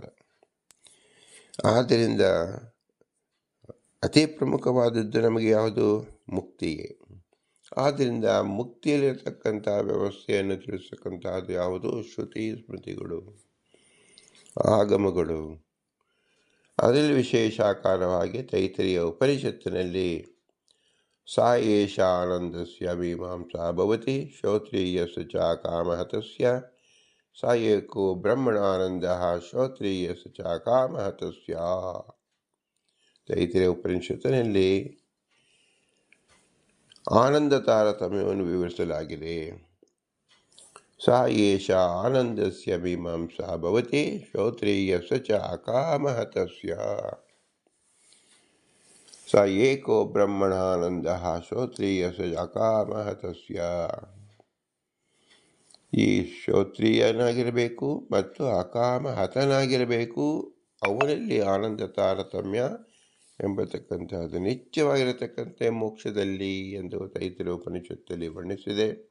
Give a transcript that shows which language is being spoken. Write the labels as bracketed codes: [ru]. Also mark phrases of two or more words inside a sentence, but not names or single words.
[kn] ಆದ್ದರಿಂದ ಅತಿ ಪ್ರಮುಖವಾದದ್ದು ನಮಗೆ ಯಾವುದು? ಮುಕ್ತಿಯೇ. ಆದ್ದರಿಂದ ಮುಕ್ತಿಯಲ್ಲಿರತಕ್ಕಂಥ ವ್ಯವಸ್ಥೆಯನ್ನು ತಿಳಿಸ್ತಕ್ಕಂಥದ್ದು ಯಾವುದು? ಶ್ರುತಿ ಸ್ಮೃತಿಗಳು, ಆಗಮಗಳು. ಅದರಲ್ಲಿ ವಿಶೇಷಾಕಾರವಾಗಿ ತೈತರಿಯ ಉಪನಿಷತ್ತಿನಲ್ಲಿ [sa] ಸಾ ಏಷ ಆನಂದಸ್ಯ ಮೀಮಾಂಸಾ ಭವತಿ ಶ್ರೋತ್ರಿಯಸ್ಯ ಚ ಕಾಮಹತಸ್ಯ ಸ ಏಕೋ ಬ್ರಹ್ಮಣಾನಂದಃ ಶ್ರೋತ್ರಿಯಸ್ಯ ಚ ಕಾಮಹತಸ್ಯ. [kn] ತೈತರಿಯ ಉಪನಿಷತ್ತಿನಲ್ಲಿ ಆನಂದ ತಾರತಮ್ಯವನ್ನು ವಿವರಿಸಲಾಗಿದೆ. [sa] ಸ ಏಷ ಆನಂದಸ್ಯ ಮೀಮಾಂಸಾ ಭವತಿ ಶ್ರೋತ್ರಿಯಸ್ಯ ಚ ಕಾಮಹತಸ್ಯ ಸ ಏಕೋ ಬ್ರಹ್ಮಣಾನಂದಃ ಶ್ರೋತ್ರಿಯಸ್ಯ ಚ ಕಾಮಹತಸ್ಯ. [kn] ಈ ಶ್ರೋತ್ರಿಯನಾಗಿರಬೇಕು ಮತ್ತು ಅಕಾಮಹತನಾಗಿರಬೇಕು, ಅವನಲ್ಲಿ ಆನಂದ ತಾರತಮ್ಯ ಎಂಬತಕ್ಕಂಥದ್ದು ನಿತ್ಯವಾಗಿರತಕ್ಕಂಥ ಮೋಕ್ಷದಲ್ಲಿ ಎಂದು ತೈತರಿಯ ಉಪನಿಷತ್ತಲ್ಲಿ ವರ್ಣಿಸಿದೆ.